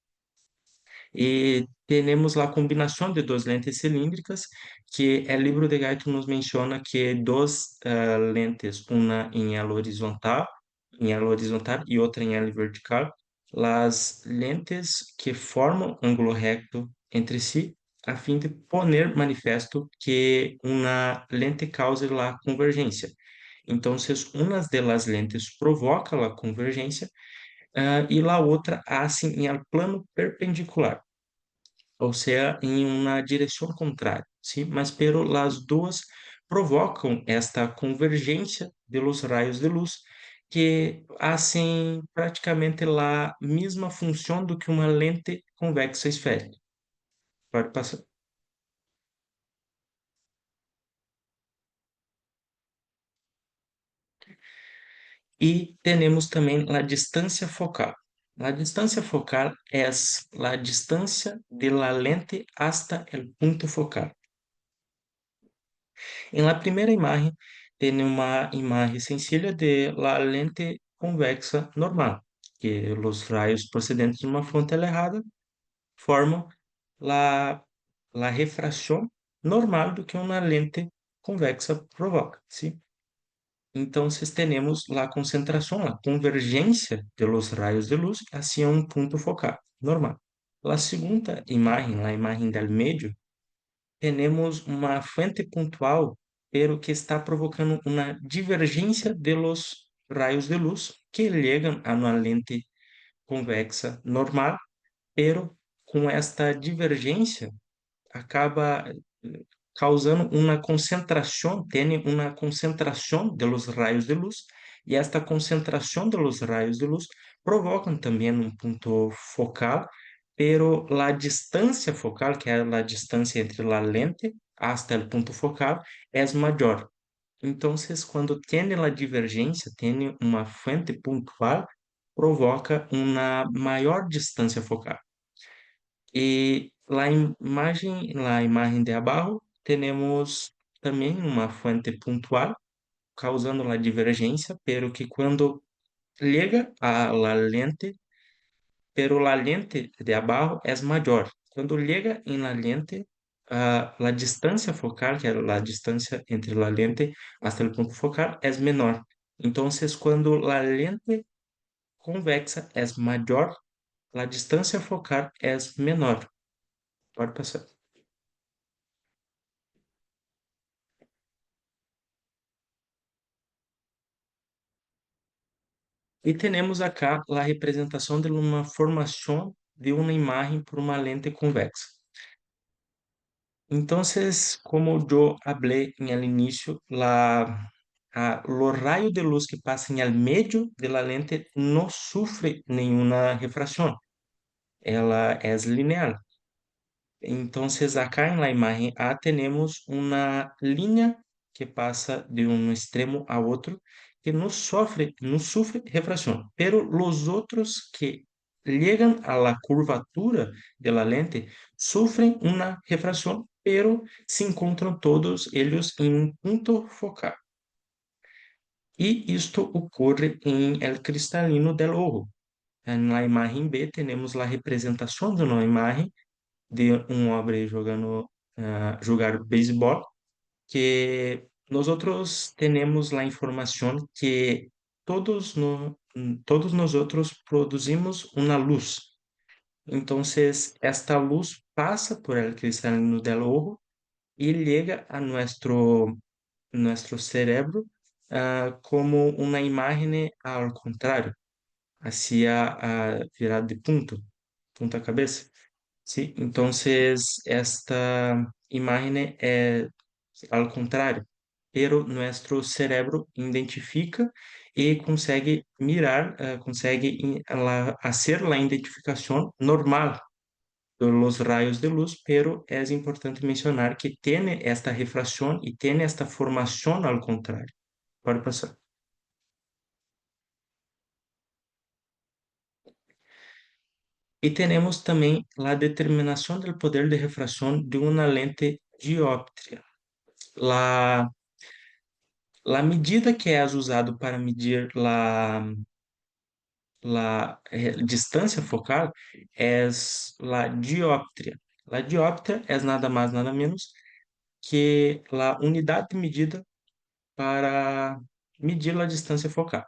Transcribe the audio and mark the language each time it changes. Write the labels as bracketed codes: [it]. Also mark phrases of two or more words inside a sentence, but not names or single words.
[pt] E temos a combinação de duas lentes cilíndricas, que o livro de Gaito nos menciona que duas lentes, uma em elo horizontal e outra em elo vertical, as lentes que formam ângulo recto entre si, a fim de poner manifesto que uma lente cause a convergência. Então, uma das lentes provoca a convergência e a outra hace em el plano perpendicular, ou seja, em uma direção contrária, sim? Mas [es] pero las [pt] duas provocam esta convergência de los raios de luz que hacen praticamente a mesma função do que uma lente convexa esférica. Pode passar. E temos também a distância focal. A distância focal é a distância [es] de la lente hasta el punto focal. En la primera imagen tiene una imagen sencilla de la lente convexa normal, que los rayos procedentes de una fuente alejada [pt] formam la refração normal do que uma lente convexa provoca, [es] ¿sí? [pt] Então, temos a concentração, a convergência [es] de los rayos de luz hacia [pt] um ponto focal normal. A segunda imagem, a imagem [es] del medio, [pt] temos uma fuente pontual, pero que está provocando uma divergência de los rayos de luz que chegam a uma lente convexa normal, pero com esta divergência acaba causando uma concentração, tem uma concentração [es] de los rayos de luz, [pt] e esta concentração [es] de los rayos de luz [pt] provocam também um ponto focal, pero la distância focal, que é a distância [es] entre la lente hasta el punto focal, [pt] é maior. Então, quando tem a divergência, tem uma fuente pontual, provoca uma maior distância focal. [es] E la imagen de abajo, [pt] temos também uma fuente pontual, causando a divergência, pero que quando chega [es] a la lente, pero la lente de abajo es mayor. Cuando llega en la lente, la distancia focal, que es la distancia entre la lente hasta el punto focal, es menor. Entonces, cuando la lente convexa es mayor, la distancia focal es menor. [pt] Pode passar. E temos acá a representação de uma formação de uma imagem por uma lente convexa. [es] Entonces, como yo hablé en el inicio, los rayos de luz que pasan al medio de la lente no sufre ninguna refracción. Ela es lineal. Entonces, acá en la imagen A tenemos una línea que pasa de un extremo a otro que no sufre refracción. Pero los otros que llegan a la curvatura de la lente sufren una refracción, pero [pt] se encontram todos eles em um ponto focal. E isto ocorre em [es] el cristalino del ojo. [pt] Na imagem B, temos a representação de uma imagem de um homem jogando jogar beisebol, que nós outros temos a informação que todos no, todos nós outros produzimos uma luz. Então, esta luz passa por [es] el cristalino del ojo [pt] e chega a nuestro cerebro como uma imagem ao contrário, hacia a virada de ponto. punta cabeça. [es] Sí, entonces esta imagen es al contrario, pero nuestro cerebro identifica y consegue mirar, consegue hacer la identificación normal de los rayos de luz, pero es importante mencionar que tiene esta refracción y tiene esta formación al contrario. [pt] Pode pasar. [es] Y tenemos también la determinación del poder de refracción de una lente dióptrica. [pt] La, la medida que é usado para medir a distância focal é a dióptria. A dióptria é nada mais, nada menos que a unidade de medida para medir a distância focal.